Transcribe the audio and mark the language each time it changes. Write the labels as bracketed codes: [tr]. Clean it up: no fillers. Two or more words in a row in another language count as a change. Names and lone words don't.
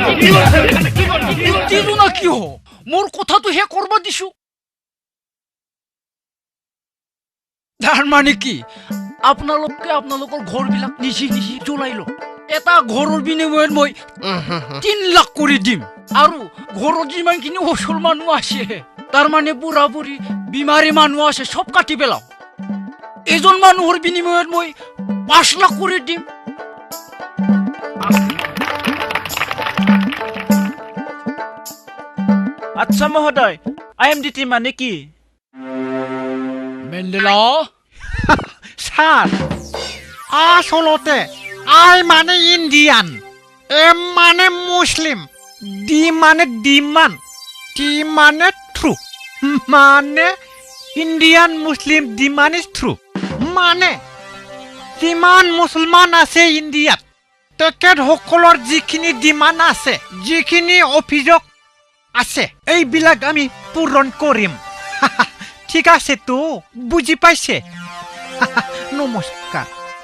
[as] না কিয় মোৰ কথাটো হে কৰবা দিছো তাৰমানে কি আপোনালোকৰ ঘৰবিলাক নিজে জ্বলাই লওক এটা ঘৰৰ বিনিময়ত মই 3 লাখ কৰি দিম আৰু ঘৰত যিমানখিনি অচল মানুহ আছে তাৰমানে বুঢ়া বুঢ়ী বিমাৰী মানুহ আছে সব কাটি পেলাও এজন মানুহৰ বিনিময়ত মই 5 লাখ কৰি দিম আচ্ছা মহোদয় IMDT মানে কি মেণ্ডেলা স্যার আসলতে আই মানে ইন্ডিয়ান এম মানে মুসলিম ডি মানে ডিমান টি মানে ট্রু মানে [en] Indian Muslim demand is true [as] মানে যিমান মুছলমান আছে ইণ্ডিয়াত তেখেতসকলৰ যিখিনি ডিমাণ্ড আছে যিখিনি অভিযোগ আছে এইবিলাক আমি পূৰণ কৰিম ঠিক আছে তো বুজি পাইছে নমস্কাৰ